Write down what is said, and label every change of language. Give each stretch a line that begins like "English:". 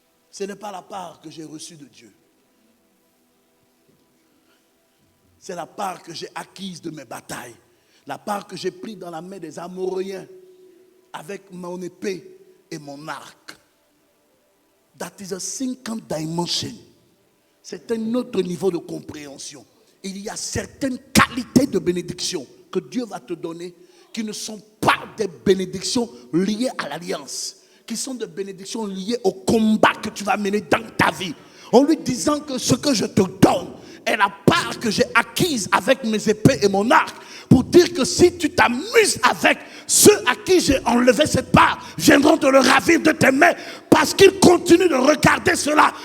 French: Ce n'est pas la part que j'ai reçue de Dieu. C'est la part que j'ai acquise de mes batailles. La part que j'ai prise dans la main des Amoréens avec mon épée et mon arc.
English: That is a second dimension.
French: C'est un autre niveau de compréhension. Il y a certaines qualités de bénédiction que Dieu va te donner qui ne sont pas des bénédictions liées à l'alliance, qui sont des bénédictions liées au combat que tu vas mener dans ta vie. en lui disant que ce que je te donne est la part que j'ai acquise avec mes épées et mon arc, pour dire que si tu t'amuses avec ceux à qui j'ai enlevé cette part, viendront te le ravir de tes mains, parce qu'ils continuent de regarder cela.